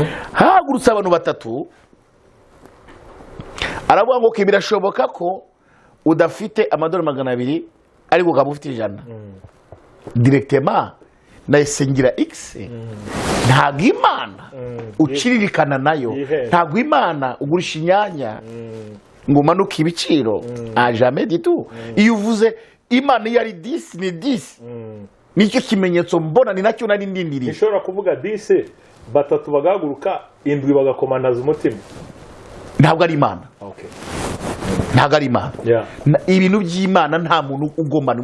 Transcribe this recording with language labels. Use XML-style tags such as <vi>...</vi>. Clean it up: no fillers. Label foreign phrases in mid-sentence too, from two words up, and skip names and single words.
<rw>Hahagurutse abantu 3, aravuga ngo birashoboka ko udafite amadolari 200 ariko ukaba ufite 100 directement nayisengira x ntabwo imana uciririkana nayo, ntabwo imana ugurisha inyanya ngo umanuke ibiciro</rw> <fr>jamais du tout.</fr> <rw>Iyo uvuze imana iyo ari 10 ni 10 nicyo kimenyetso mbona, ni nacyo nari ndindiriye. Ishobora kuvuga 10 batatu bagahaguruka 7 bagakomanaza umutima, ntabwo ari imana. Okay. Ntabwo ari imana. Ibintu by'imana nta muntu ugomba</rw>